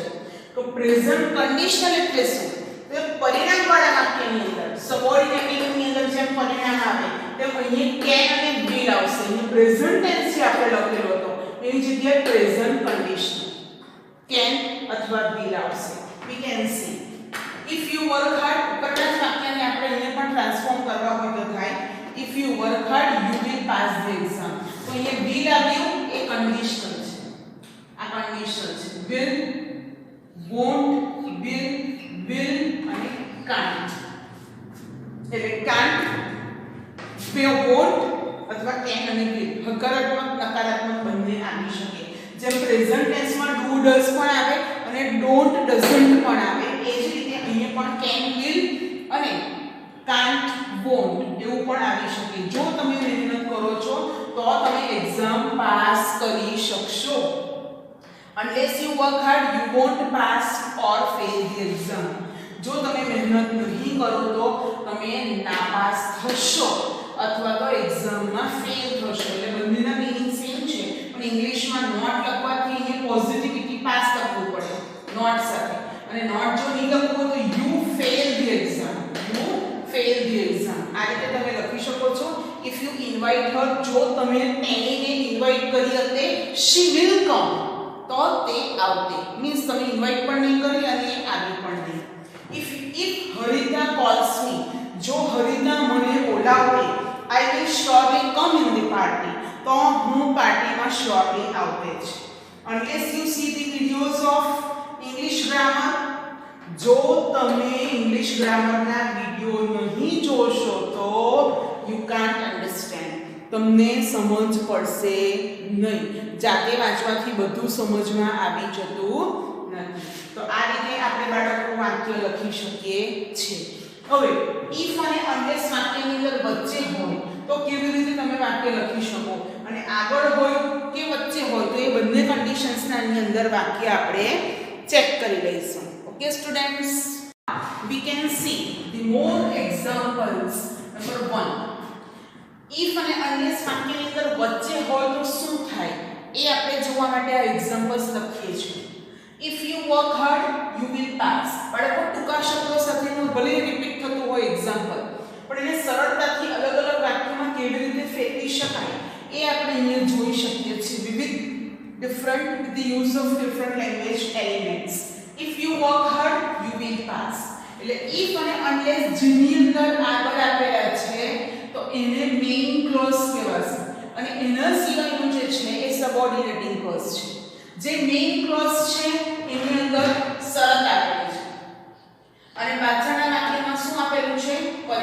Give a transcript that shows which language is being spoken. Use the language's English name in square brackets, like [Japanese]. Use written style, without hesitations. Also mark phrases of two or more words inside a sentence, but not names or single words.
[Gujarati] તો [English] present condition [Gujarati] એટલે શું? તો પરિણામ વાળા વાક્યની અંદર સબઓર્ડિનેટિંગ ની અંદર જેમ પરિણામ આવે તેમ અહીં કેન અને વિલ આવશે. અહીં [English] present tense [Gujarati] છે આપણે લખેલો હતો એની જગ્યાએ [English] present condition can [Gujarati] અથવા વિલ આવશે. [English] we can see if you work hard [Gujarati] ઉપરના જ વાક્યને આપણે અહીંયા પણ ટ્રાન્સફોર્મ કરવા હોય તો થાય [English] if you work hard you will pass the exam. [Gujarati] તો અહીંયા will આવ્યું એ કન્ડિશનલ છે. આ કન્ડિશનલ છે. [English] will won't will અને can't. [Gujarati] એટલે [English] can't won't [Gujarati] અથવા can અને will હકારાત્મક નકારાત્મક બંને આવી શકે. જેમ પ્રેઝન્ટ ટેન્સમાં [English] do does [Gujarati] પણ આવે અને [English] don't doesn't [Gujarati] પણ આવે એ જ રીતે અહીંયા પણ [English] can will [Gujarati] અને [English] can't won't [Gujarati] એવું પણ આવી શકે. જો તમે મહેનત કરો છો તો તમે એક્ઝામ પાસ કરી શકશો. [English] unless you work hard you won't pass or fail the exam. [Gujarati] જો તમે મહેનત નહીં કરો તો તમે નાપાસ થશો અથવા તો એક્ઝામમાં ફેલ થશો. એટલે બંનેના મીનિંગ સેમ છે પણ ઇંગ્લિશમાં નોટ લખવાથી અહીં પોઝિટિવિટી પાસ કરવું પડે નોટ સાથે અને નોટ જો નહીં લખવું તો [English] you fail the exam. You fail the exam. [Gujarati] આ રીતે તમે લખી શકો છો. [English] If you invite her [Gujarati] જો તમે તેણીને ઇન્વાઇટ કરી હતે [English] she will come [Gujarati] તો તે આવતે. મીન્સ તમે ઇન્વાઇટ પણ નહીં કરી અને આવી પણ નહીં. [English] If Harita calls me [Gujarati] જો હરિતા મને બોલાવતે [English] I will surely come in the party. [Gujarati] તો હું પાર્ટીમાં surely આવતે જ. [English] Unless you see the videos of English grammar [Gujarati] જો તમે ઇંગ્લિશ ગ્રામરના વિડિયો નહીં જોશો તો [English] you can't understand. [Gujarati] તમને સમજ પડશે નહીં. જાતે વાંચવાથી બધું સમજમાં આવી જતું નથી. તો આ રીતે આપણે બાળકો વાક્ય લખી શકીએ છીએ. હવે if અને unless વાક્યની અંદર વચ્ચે હોય તો કેવી રીતે તમે વાક્ય લખી શકો અને આગળ હોય કે વચ્ચે હોય તો એ બંને કન્ડિશન્સના અંદર વાક્ય આપણે ચેક કરી લઈશું. [English] Okay students, we can see the more examples. [Gujarati] Number 1, if અને unless વાક્યની અંદર વચ્ચે હોય તો શું થાય એ આપણે જોવા માટે આ એક્ઝામ્પલ્સ લખીએ છીએ. [English] if you work hard you will pass. [Gujarati] બાળકો ટૂંકા શબ્દો સાથેનું ભલે રિપીટ થતું હોય એક્ઝામ્પલ પણ એને સરળતાથી અલગ અલગ વાક્યોમાં કેવી રીતે ફેરવી શકાય એ આપણે અહીંયા જોઈ શકીએ છીએ. [English] વિવિધ different with the use of different language elements. if you work hard you will pass. [Gujarati] એટલે if અને unless જેની અંદર આગળ આપેલા છે તો એને [English] main clause [Gujarati] કહેવાશે અને એના સિવાયનું જે છે એ [English] subordinating clause [Gujarati] છે. જે [English] main clause [Gujarati] છે એની અંદર શરત આપેલી છે અને પાછળના વાક્યમાં શું આપેલું છે?